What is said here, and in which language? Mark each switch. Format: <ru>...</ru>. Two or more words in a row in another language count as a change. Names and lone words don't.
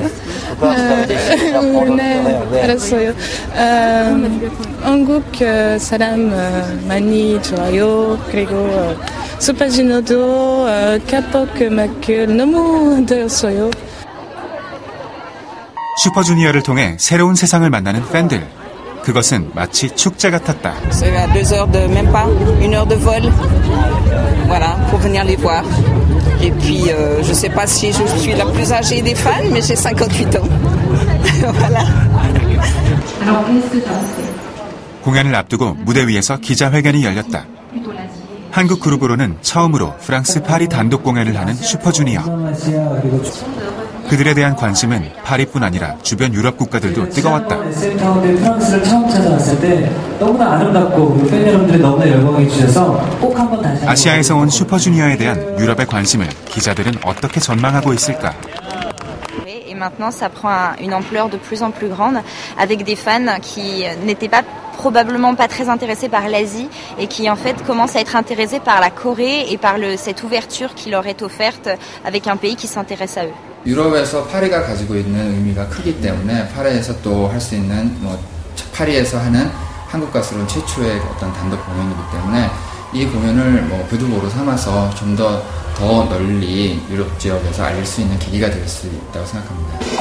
<ko>네, 알았어요. 한국 사람 많이 좋아요. 그리고 슈퍼주니어도</ko> <en>K-pop 음악</en> <ko>너무 들었어요. 슈퍼주니어를 통해 새로운 세상을 만나는 팬들. 그것은 마치 축제 같았다.</ko> <fr>C'est à 2 heures de même pas, 1 heure de vol. Voilà, pour venir les voir. Et puis, je sais pas si je suis la plus âgée des fans, mais j'ai 58 ans. Voilà.</fr> <ko>공연을 앞두고 무대 위에서 기자회견이 열렸다. 한국 그룹으로는 처음으로 프랑스 파리 단독 공연을 하는 슈퍼주니어. 그들에 대한 관심은 파리뿐 아니라 주변 유럽 국가들도 뜨거웠다. 가운데 프랑스를 처음 찾아왔을 때 너무나 아름답고 팬 여러분들이 너무나 열광해 주셔서 꼭 한번 다시 아시아에서 온 슈퍼주니어에 대한 유럽의 관심을 기자들은 어떻게 전망하고 있을까?</ko> <fr>maintenant, ça prend une ampleur de plus en plus grande, avec des fans qui n'étaient probablement pas très intéressés par l'Asie et qui en fait commencent à être intéressés par la Corée et par cette ouverture qui leur est offerte avec un pays qui s'intéresse à eux.</fr> <ko>유럽에서 파리가 가지고 있는 의미가 크기 때문에 파리에서 또 할 수 있는 파리에서 하는 한국 가수론 최초의 어떤 단독 공연이기 때문에 이 공연을 부두보로 삼아서 좀 더 널리 유럽 지역에서 알릴 수 있는 계기가 될 수 있다고 생각합니다.</ko>